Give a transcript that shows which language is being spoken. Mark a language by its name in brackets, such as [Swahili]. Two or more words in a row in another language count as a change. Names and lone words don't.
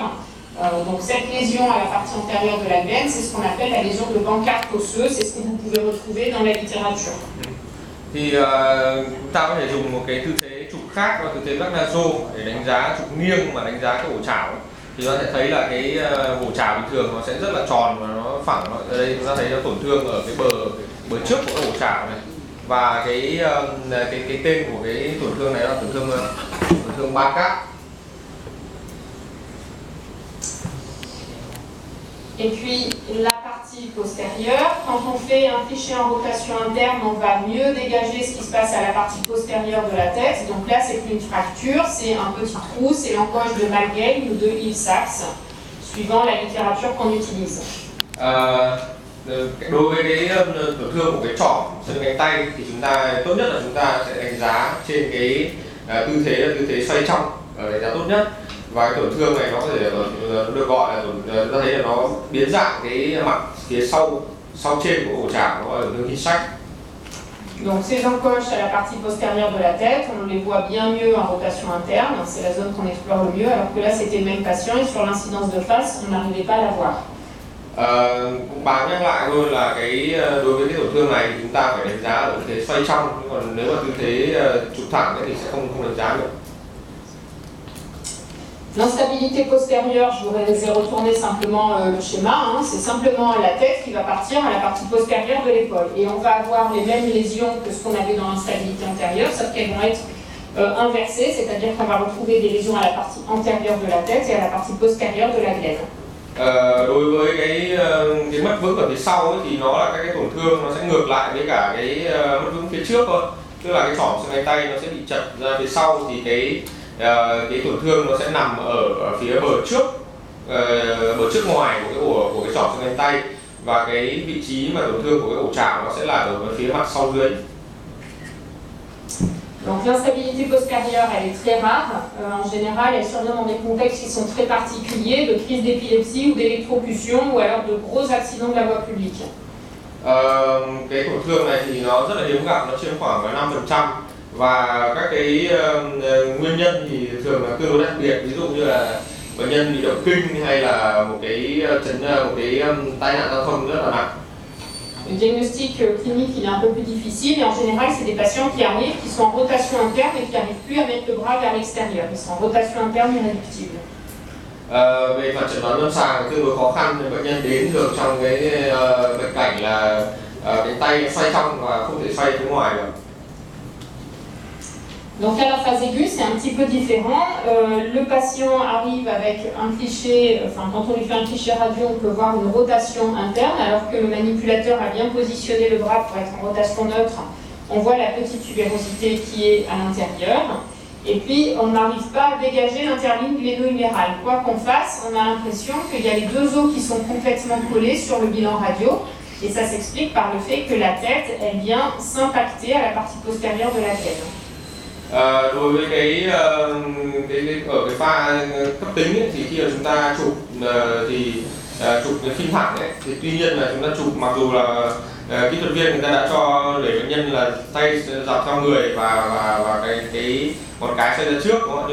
[French] Donc, cette lésion à la partie antérieure de la glène, c'est ce qu'on appelle la lésion de Bancart osseux. C'est ce que vous pouvez retrouver dans la littérature. [Vietnamese] Thì chúng ta có thể dùng một cái tư thế chụp khác, là tư thế Bernageau, để đánh giá chụp nghiêng mà đánh giá cái ổ chảo. Thì chúng ta sẽ thấy là cái ổ chảo bình thường nó sẽ rất là tròn và nó phẳng. Ở đây chúng ta thấy nó tổn thương ở cái bờ trước của ổ chảo này, và cái tên của cái tổn thương này là tổn thương Bancart. [French] Et puis la partie postérieure, quand on fait un cliché en rotation interne, on va mieux dégager ce qui se passe à la partie postérieure de la tête. Donc là, c'est plus une fracture, c'est un petit trou, c'est l'encoche de Malgame ou de Hill-Sachs, suivant la littérature qu'on utilise. [Vietnamese] Đối với cái tổn thương của cái trỏ xương cánh tay thì chúng ta tốt nhất là chúng ta sẽ đánh giá trên cái tư thế là tư thế xoay trong, đánh giá tốt nhất. Và cái tổn thương này nó có thể được gọi là chúng ta thấy là nó biến dạng cái mặt phía sau trên của ổ chảo, nó gọi là tổn thương Hill-Sachs. [French] Donc ces encoches à la partie postérieure de la tête, on les voit bien mieux en rotation interne, c'est la zone qu'on explore le mieux, alors que là c'était le même patient et sur l'incidence de face, on n'arrivait pas à la voir. [Vietnamese] Cũng báo nhắc lại luôn là đối với cái tổn thương này thì chúng ta phải đánh giá ở tư thế xoay trong, còn nếu mà tư thế chụp thẳng thì sẽ không đánh giá được. [French] L'instabilité postérieure, je vous ai retourné simplement le schéma, hein, c'est simplement la tête qui va partir à la partie postérieure de l'épaule. Et on va avoir les mêmes lésions que ce qu'on avait dans l'instabilité antérieure, sauf qu'elles vont être inversée, c'est-à-dire qu'on va retrouver des lésions à la partie antérieure de la tête et à la partie postérieure de la glène. [Vietnamese] Đối với cái mất vững ở phía sau ấy, thì nó là các cái tổn thương nó sẽ ngược lại với cả cái mất vững phía trước thôi, tức là cái chỏm xương cánh tay nó sẽ bị chật ra phía sau, thì cái tổn thương nó sẽ nằm ở phía bờ trước ngoài của cái chỏm xương cánh tay, và cái vị trí mà tổn thương của cái ổ chảo nó sẽ là ở phía mặt sau dưới. [French] Donc l'instabilité postérieure, elle est très rare. En général, elle survient dans des contextes qui sont très particuliers, de crise d'épilepsie ou d'électrocution, ou alors de gros accidents de la voie publique. [Vietnamese] Cái tổn thương này thì nó rất là hiếm gặp, nó chiếm khoảng 5%, và các cái nguyên nhân thì thường là tương đối đặc biệt, ví dụ như là bệnh nhân bị động kinh hay là một cái tai nạn giao thông rất là nặng. [French] Le diagnostic clinique il est un peu plus difficile, et en général c'est des patients qui arrivent, qui sont en rotation interne et qui n'arrivent plus à mettre le bras vers l'extérieur. Ils sont en rotation interne irréductible. [Vietnamese] Về mặt chẩn đoán lâm sàng tương đối khó khăn, bệnh nhân đến thường trong cái bệnh cảnh là cái tay xoay trong và không thể xoay phía ngoài được. [French] Donc à la phase aiguë, c'est un petit peu différent. Le patient arrive avec un cliché, enfin quand on lui fait un cliché radio, on peut voir une rotation interne, alors que le manipulateur a bien positionné le bras pour être en rotation neutre. On voit la petite tubérosité qui est à l'intérieur. Et puis on n'arrive pas à dégager l'interligne gléno-humérale. Quoi qu'on fasse, on a l'impression qu'il y a les deux os qui sont complètement collés sur le bilan radio. Et ça s'explique par le fait que la tête, elle vient s'impacter à la partie postérieure de la tête. [Vietnamese] Đối với ở cái pha cấp tính ấy, thì khi mà chúng ta chụp chụp cái phim thẳng ấy, thì tuy nhiên là chúng ta chụp, mặc dù là kỹ thuật viên người ta đã cho để bệnh nhân là tay dọc theo người và cái ngón cái xoay ra trước, đúng không?